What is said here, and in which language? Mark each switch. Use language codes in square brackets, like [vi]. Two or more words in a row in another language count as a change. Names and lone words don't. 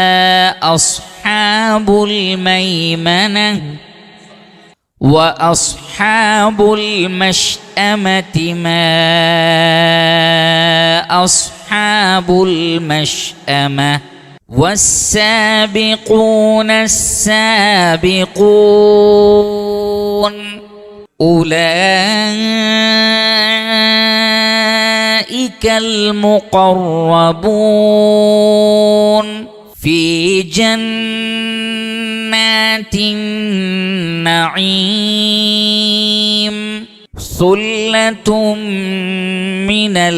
[ar] أصحاب الميمنة وأصحاب أصحاب المشأمة ما أصحاب المشأمة والسابقون السابقون أولئك المقربون في جنات النعيم ثلة من